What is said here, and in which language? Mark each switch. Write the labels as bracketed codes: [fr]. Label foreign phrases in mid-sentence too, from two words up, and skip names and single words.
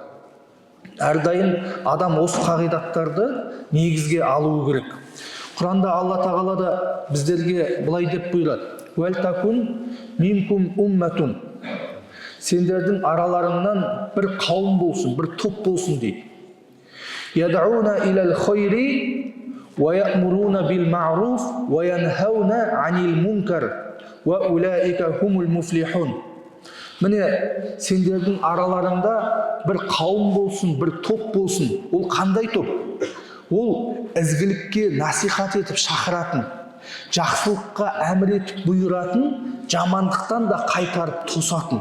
[kk] Әрдайым адам осы қағидаттарды негізге алуы керек. Құранда Алла Тағала да біздерге былай деп бұйырады: [ar] «وَلْتَكُنْ مِنْكُمْ أُمَّةٌ». [kk] Сендердің араларыңнан бір қауым болсын, бір топ болсын дейді. [ar] «يَدْعُونَ إِلَى الْخَيْرِ وَيَأْمُرُونَ بِالْمَعْرُوفِ وَيَنْهَوْنَ عَنِ الْمُنْكَرِ وَأُولَٰئِكَ هُمُ الْمُفْلِحُونَ». [kk] Міне, сендердің араларыңда бір қауым болсын, бір топ болсын. Ол қандай топ? Ол ізгілікке насихат етіп шақыратын, жақсылыққа әмір етіп бұйыратын, жамандықтан да қайтарып тосатын.